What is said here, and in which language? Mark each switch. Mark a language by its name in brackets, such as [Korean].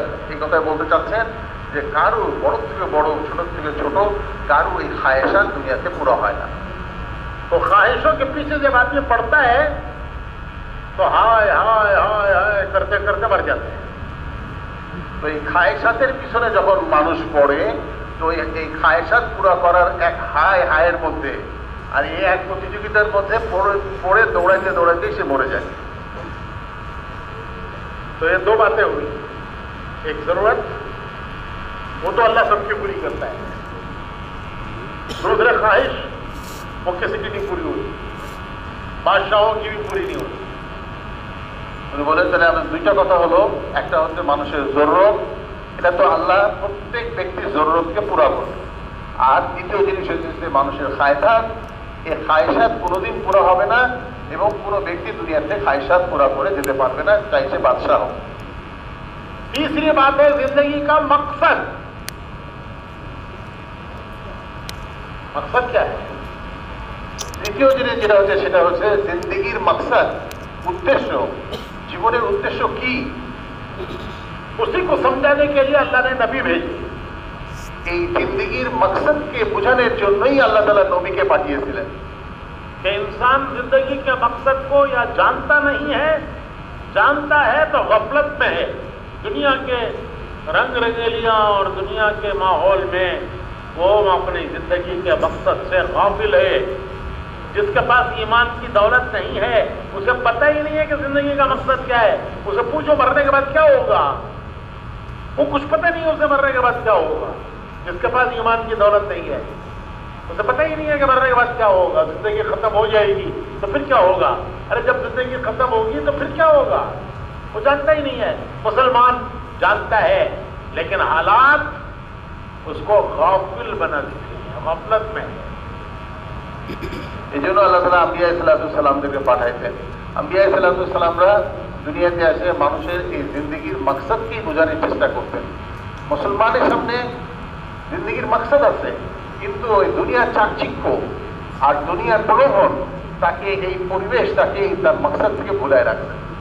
[Bangla] এই কথা বলতে চাচ্ছেন যে কারো বড় থেকে বড়, ছোট থেকে ছোট, কারো এই খায়েশা দুনিয়াতে পুরো হয় না। [Hindi] तो ख्वाहिशों के पीछे जब आदमी पड़ता है तो हाय हाय हाय हाय करते करते मर जाते हैं। [Bangla] তো এই খায়েশাতের পিছনে যখন মানুষ পড়ে, তো এই খায়েশাত পুরো করার এক হায়ের মধ্যে আর এই এক প্রতিযোগিতার মধ্যে পড়ে দৌড়াইতে দৌড়াইতে সে মরে যায়। [Hindi] तो ये दो बातें हुई, एक जरूरत, वो तो अल्लाह सबकी पूरी करता है, दूसरे ख्वाहिश वो किसी की नहीं पूरी हुई, बादशाहों की भी पूरी नहीं हुई। [Bangla] উনি বলেন তাহলে আমাদের দুইটা কথা হলো, একটা হচ্ছে মানুষের জরুরত, এটা তো আল্লাহ প্রত্যেক ব্যক্তির জরুরতকে পুরা করবে, আর দ্বিতীয় জিনিস হচ্ছে মানুষের খায়সাত, এই খায়সাত কোনোদিন পুরো হবে না এবং কোনো ব্যক্তি দুনিয়াতে খায়সাত পুরা করে যেতে পারবে না, চাই সে বাদশাহ হোক। [Hindi] तीसरी बात है जिंदगी का मकसद। मकसद क्या है? [Bangla] তৃতীয় জিনিস যেটা হচ্ছে সেটা হচ্ছে জিন্দেগির মাকসাদ, উদ্দেশ্য, জীবনের উদ্দেশ্য কি, [Hindi] उसी को समझाने के लिए अल्लाह ने नबी भेजे। [Bangla] এই জিন্দেগির মাকসাদকে বোঝানোর জন্যই আল্লাহ তাআলা নবীকে পাঠিয়েছিলেন। [Hindi] कि इंसान जिंदगी के मकसद को या जानता नहीं है, जानता है तो गफलत में है, दुनिया के रंग रंगेलियां और दुनिया के माहौल में वो अपनी जिंदगी के मकसद से गाफिल है। जिसके पास ईमान की दौलत नहीं है, उसे पता ही नहीं है कि जिंदगी का मकसद क्या है। उसे पूछो मरने के बाद क्या होगा, वो कुछ पता नहीं है उसे मरने के बाद क्या होगा। जिसके पास ईमान की दौलत नहीं है, उसे पता ही नहीं है कि मरने के बाद क्या होगा। जिंदगी खत्म हो जाएगी तो फिर क्या होगा। अरे जब जिंदगी खत्म होगी तो फिर क्या होगा, वो जानता ही नहीं है। मुसलमान जानता है, लेकिन हालात उसको गाफिल बना देते हैं, गफलत में। [Bangla] এই জন্য আল্লাহ তাআলা আম্বিয়া সালাতুসাল্লামদেরকে পাঠাইতেন। আম্বিয়া সালাতুসাল্লামরা দুনিয়াতে এসে মানুষের এই জিন্দেগির মাকসাদকেই বোঝানোর চেষ্টা করতেন। মুসলমানের সামনে জিন্দেগির মাকসাদ আছে, কিন্তু ওই দুনিয়ার চাকচিক্য আর দুনিয়ার প্রলোভন তাকে এই পরিবেশ তাকে তার মাকসাদ থেকে ভুলায় রাখছে।